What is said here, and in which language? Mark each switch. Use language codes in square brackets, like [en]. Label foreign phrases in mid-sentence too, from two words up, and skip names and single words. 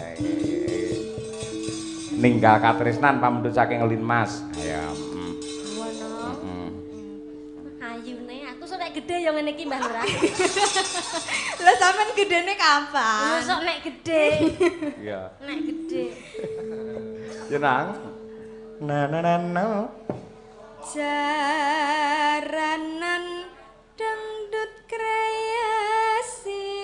[jv] Ninggal katresnan pamundhut saking Linmas. Ayo. Ngono. Ayune aku sok nek gedhe ya ngene iki Mbah Lurah. Lah sampean gedene kapan? Sok nek gedhe. Iya. Nek gedhe. Ya nang. Na na na na. Jaranan dangdut kreasi.